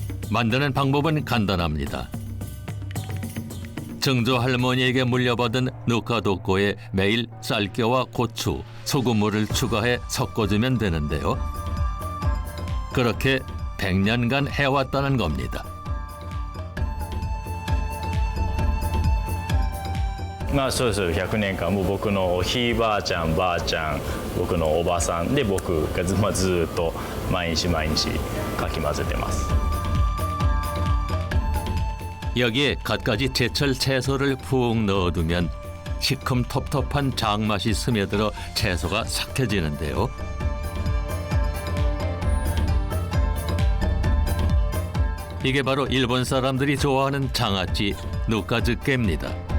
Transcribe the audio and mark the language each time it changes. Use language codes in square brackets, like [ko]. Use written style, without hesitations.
[ko] 만드는 방법은 간단합니다. 증조 할머니에게 물려받은 누카도코에 매일 쌀겨와 고추, 소금물을 추가해 섞어주면 되는데요. 그렇게 100년간 해왔다는 겁니다. [ja] そうです100年間もう僕のひいばあちゃんばあちゃん僕のおばさんで僕がずっと毎日毎日かき混ぜてます。 [ko] 여기에 갖가지 제철 채소를 푹 넣어두면 시큼텁텁한 장맛이 스며들어 채소가 삭혀지는데요. 이게 바로 일본 사람들이 좋아하는 장아찌 누카즈케입니다.